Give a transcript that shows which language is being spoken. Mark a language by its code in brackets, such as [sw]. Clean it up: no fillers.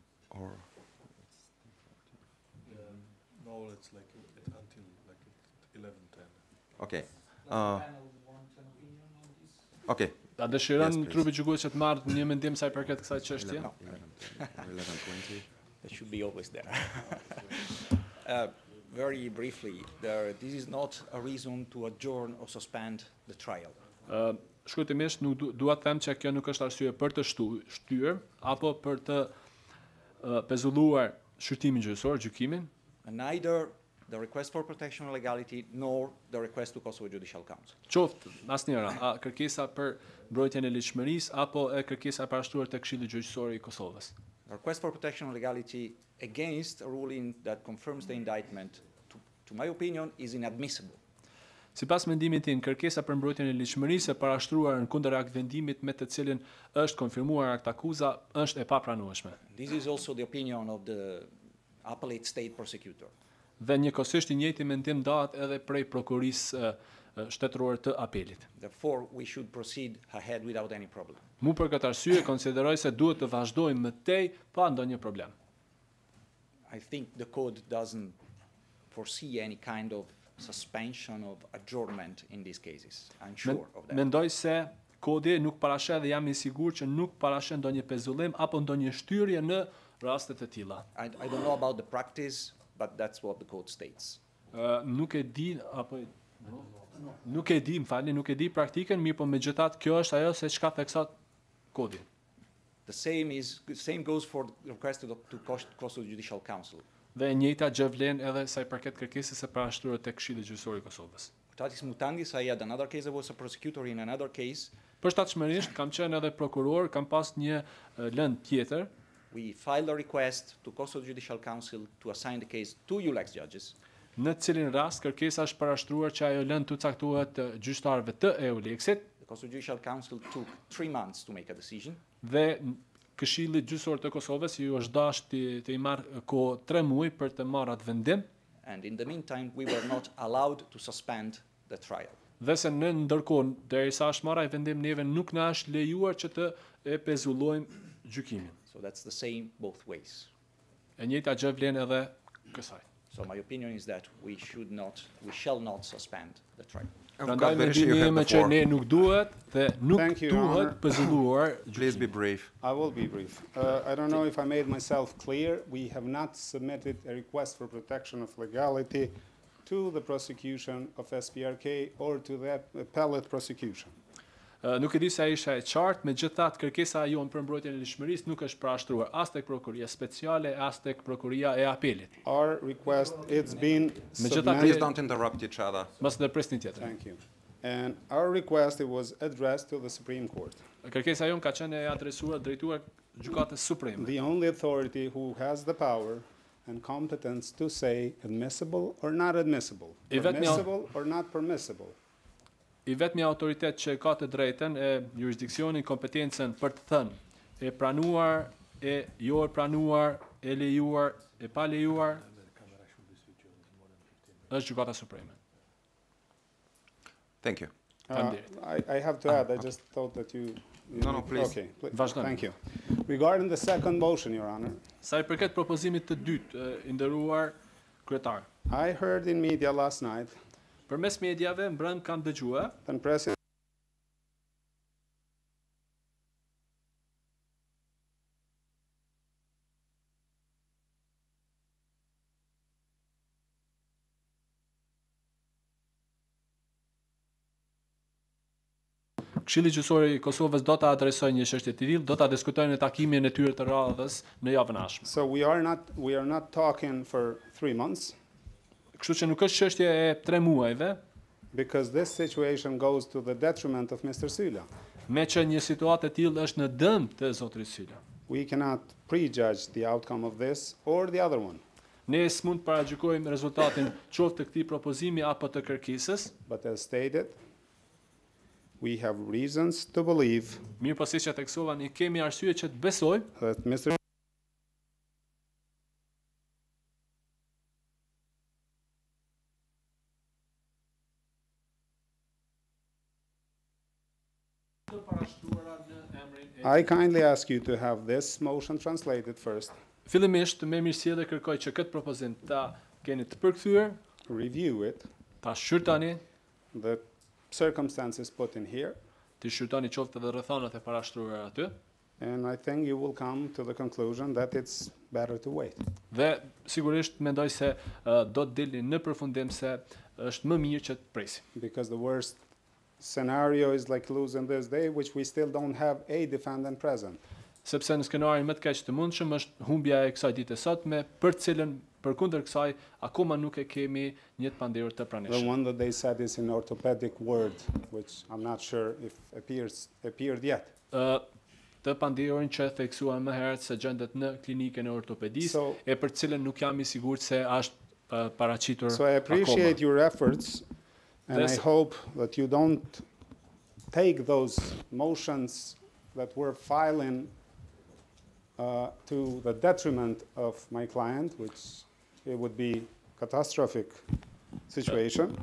[en] Or No, it's like until like 11:10. okay. Okay. [sq] A dëshiron [en] Yes, please. [sq] trupi gjykues që të marrë një mendim sa i përket kësaj çështje? [en] 11:20. That should be always there. Very briefly, this is not a reason to adjourn or suspend the trial. [sq] Shkurtimisht nuk dua të them që kjo nuk është arsye për të shtyr apo për të pezulluar shqyrtimin gjyqësor, gjykimin. [en] And neither the request for protection of legality nor the request to Kosovo Judicial Council. [sq] Qoftë asnjëra, kërkesa për mbrojtjen e ligjshmërisë apo kërkesa e parashtruar te Këshilli Gjyqësor i Kosovës. [en] The request for protection of legality against a ruling that confirms the indictment, to my opinion, is inadmissible. [sq] Sipas mendimit tim, kërkesa për mbrojtjen e ligjshmërisë e parashtruar në kundër akt vendimit me të cilin është konfirmuar akt akuza është e papranueshme. [en] This is also the opinion of the appellate state prosecutor. [sq] Dhe njëkohësisht i njëjti mendim ndahet edhe prej prokurorisë shtetërore të apelit. [en] Therefore, we should proceed ahead without any problem. [sq] Mu për këtë arsye konsideroj se duhet të vazhdojmë më tej pa ndonjë problem. [en] I think the code doesn't foresee any kind of suspension of adjournment in these cases. I'm sure of that. [sq] Mendoj se kodi nuk parasheh dhe jam i sigurt që nuk parasheh ndonjë pezullim apo ndonjë shtyrje në raste të tilla. [en] I don't know about the practice, but that's what the code states. [sq] Nuk e di apo nuk e di, nuk e di praktikën, mirë po megjithatë kjo është ajo se çka theksot kodi. [en] The same goes for the request to Kosovo Judicial Council. [sq] Dhe e njëjta gjë vlen edhe sa i përket kërkesës së parashtruar tek Këshilli Gjyqësor i Kosovës. [en] Mutatis mutandis, I had another case, I was a prosecutor in another case. [sq] Përshtatshmërisht kam qenë edhe prokuror, kam pas një lëndë tjetër. [en] We filed a request to Kosovo Judicial Council to assign the case to ULEX judges. [sq] Në cilin rast kërkesa është parashtruar që ajo lëndë të caktohet gjyqtarëve të EULEX-it. [en] The Kosovo Judicial Council took 3 months to make a decision. [sq] Dhe Këshilli Gjyqësor të Kosovës ju është dashur të i marrë kohë 3 muaj për të marrë atë vendim. [en] And in the meantime, we were not allowed to suspend the trial. [sq] Dhe se në ndërkohë, derisa është marrë ai vendim, neve nuk na është lejuar që të e pezullojmë gjykimin. [en] So that's the same both ways. [sq] E njëjta gjë vlen edhe kësaj. [en] So my opinion is that we shall not suspend the trial. [sq] Prandaj mendimi im që ne nuk duhet dhe nuk duhet pezulluar. [en] Please be brief. I will be brief. I don't know if I made myself clear. We have not submitted a request for protection of legality to the prosecution of SPRK or to the appellate prosecution. [sq] Nuk e di se isha e qartë, megjithatë kërkesa jonë për mbrojtjen e ligjshmërisë nuk është parashtruar as tek prokuroria speciale, as tek prokuroria e apelit. [en] Our request, it's been Please submitted. don't interrupt each other. [sq] Mos ndërpresni tjetër. [en] Thank you. And our request, it was addressed to the Supreme Court. [sq] Kërkesa jonë ka qenë e adresuar drejtuar Gjykatës Supreme. [en] The only authority who has the power and competence to say admissible or not admissible, permissible or not permissible. [sq] I vetmi autoritet që ka të drejtën e jurisdiksionin, kompetencën për të thënë e pranuar, e jo e pranuar, e lejuar, e pa lejuar, është Gjykata Supreme. [en] Thank you. I have to add, I just thought that you... No, please. Okay, [sq] Vazhdojmë. [en] thank you. Regarding the second motion, Your Honor, [sq] Sa I përket propozimit të dytë, i nderuar kryetar. [en] I heard in media last night [sq] Përmes mediave mbrëm kanë dëgjuar [en] that President [sq] Këshilli Gjyqësor i Kosovës do ta adresojë një çështje të tillë, do ta diskutojnë në takimin e tyre të radhës në javën e ardhshme. [en] So we are not talking for 3 months [sq] Kështu që nuk është çështje e 3 muajve, [en] because this situation goes to the detriment of Mr. Sylla. [sq] me që një situatë e tillë është në dëm të zotërit Sylla. [en] We cannot prejudge the outcome of this or the other one, [sq] Ne s'mund të paragjykojmë rezultatin qoftë të këtij propozimi apo të kërkesës, [en] but as stated, we have reasons to believe [sq] mirë po siç e theksova, ne kemi arsye që të besojmë [en] that Mr. I kindly ask you to have this motion translated first, [sq] Fillimisht me mirësjellje kërkoj që këtë propozim ta keni të përkthyer, [en] review it, [sq] ta shqyrtoni, [en] the circumstances put in here, [sq] të shqyrtoni qoftë edhe rrethonat e parashtruara aty, [en] And I think you will come to the conclusion that it's better to wait. [sq] Dhe sigurisht mendoj se do të dilni në përfundim se është më mirë që të presim. [en] Because the worst scenario is like losing this day, which we still don't have a defendant present. [sq] Sepse në skenarin më të keq të mundshëm është humbja e kësaj dite sotme, për cilën përkundër kësaj akoma nuk e kemi një të panderur të [en] The [sq] pranishëm. [en] one that they said is in orthopedic word, which I'm not sure if appeared yet. [sq] Të pandehurin që theksuam më herët se gjendet në klinikën e ortopedisë, e për cilën nuk jam I sigurt se është paraqitur [en] So I appreciate [sq] akoma. [en] your efforts, and I hope that you don't take those motions that we're filing to the detriment of my client, which it would be catastrophic situation.